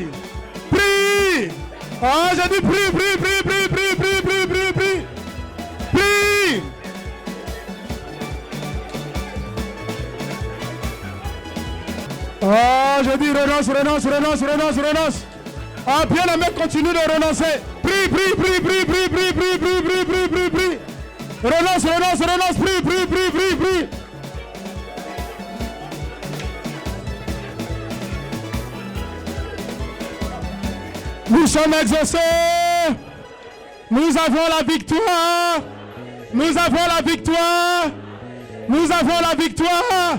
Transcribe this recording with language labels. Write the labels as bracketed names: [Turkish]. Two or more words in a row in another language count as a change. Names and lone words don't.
[French] Prie. Oh, j'ai dit prie, prie, prie, prie, prie, prie, prie, prie, prie. Prie. Oh, je dis renonce, renonce, renonce, renonce, renonce. Ah, bien aimé, continue de renoncer. Prie, prie, prie, prie, prie, prie, prie, prie, prie, prie, prie, prie. Renonce, renonce, renonce, prie, prie, prie, prie, prie. Nous sommes exaucés. Nous avons la victoire. Nous avons la victoire. Nous avons la victoire.